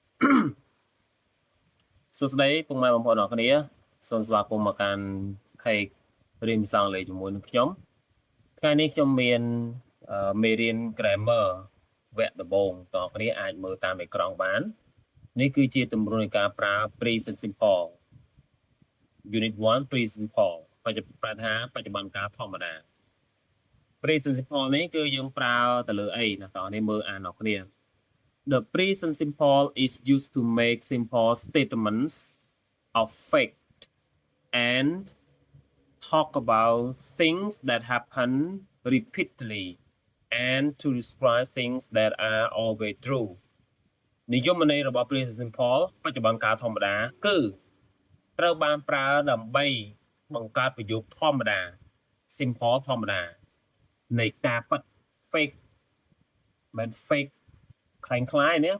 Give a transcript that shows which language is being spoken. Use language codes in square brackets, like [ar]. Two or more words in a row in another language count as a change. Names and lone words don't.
[km] សួស្តីពុកម៉ែបងប្អូនអរគ្នាសូមស្វាគមន៍មកកាន់ page រៀនភាសាអង់គ្លេសជាមួយនឹងខ្ញុំថ្ងៃនេះខ្ញុំមានមេរៀន grammar វគ្គដំបូងតើអ្នកអាចមើលតាមអេក្រង់បាននេះគឺជាទម្រង់នៃការប្រើ [en] present simple unit 1 present simple [km] បច្ចុប្បន្នកាលធម្មតា [en] present simple [km] នេះគឺយើង ប្រើទៅលើអីណាតើនេះមើលអានអ្នកគ្នា [en] The present simple is used to make simple statements of fact and talk about things that happen repeatedly and to describe things that are always true [km] និយមន័យរបស់ present simple បច្ចុប្បន្នកាលធម្មតាគឺត្រូវបានប្រើដើម្បីបង្កើតប្រយោ គធម្មតា simple ធម្មតានៃការពិត fake មិន fake คล้ายៗនេះ